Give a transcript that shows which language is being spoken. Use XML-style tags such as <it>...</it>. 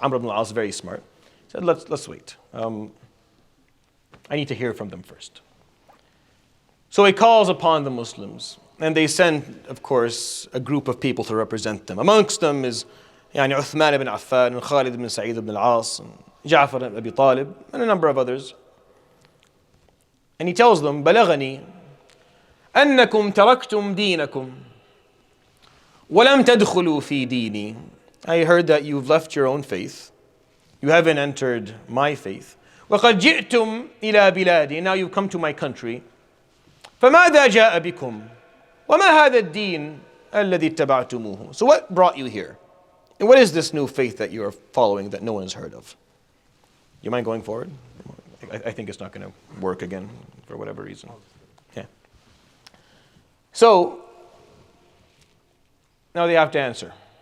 <en>Amr ibn al-As, very smart. He said, let's wait. I need to hear from them first. So he calls upon the Muslims, and they send, of course, a group of people to represent them. Amongst them is Uthman ibn Affan, and Khalid ibn Sa'id ibn al-As, and Ja'far ibn Abi Talib, and a number of others. And he tells them,</en> <ar>بلغني أنكم تركتم دينكم ولم تدخلوا في ديني.</ar> <en>I heard that you've left your own faith. You haven't entered my faith.</en> <ar>وقد جئتم إلى بلادي.</ar> <en>Now you've come to my country.</en> <ar>فماذا جاء بكم وما هذا الدين الذي اتبعتموه.</ar> <en>So what brought you here? And what is this new faith that you are following that no one has heard of? You mind going forward? I think it's not going to work again for whatever reason. Yeah. So, now they have to answer.</en>